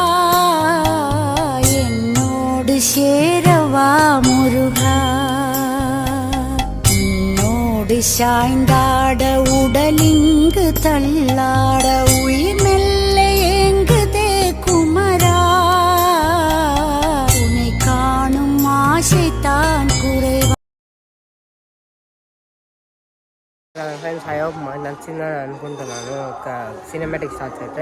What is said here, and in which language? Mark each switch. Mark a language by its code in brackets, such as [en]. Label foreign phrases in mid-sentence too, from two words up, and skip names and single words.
[ta] என்னோடு சேரவா முருகா, உன்னோடு சாய்ந்தாட உடலிங்கு தள்ளாட உயிர் மெல்ல ஏங்குதே குமரா, உன்னை காணும் ஆசைத்தான் குறைவா. [en] Friends I hope [te] మాకు నచ్చిందని అనుకుంటున్నాను. ఒక [en] cinematic shots [te] అయితే.